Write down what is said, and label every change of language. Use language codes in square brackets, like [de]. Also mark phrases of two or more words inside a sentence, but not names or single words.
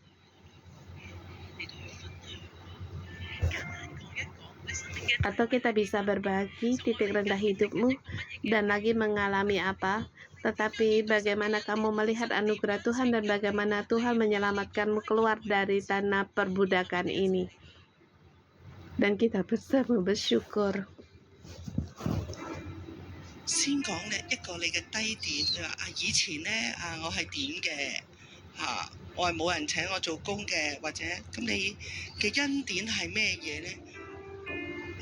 [id] Atau kita bisa berbagi titik rendah hidupmu dan lagi mengalami apa, tetapi bagaimana kamu melihat anugerah Tuhan dan bagaimana Tuhan menyelamatkanmu keluar dari tanah perbudakan ini. Dan kita bersama bersyukur. [yue] 先講咧一個你嘅低點，你話以前咧我係點嘅我係冇人請我做工嘅，或者咁你嘅恩典係咩嘢咧？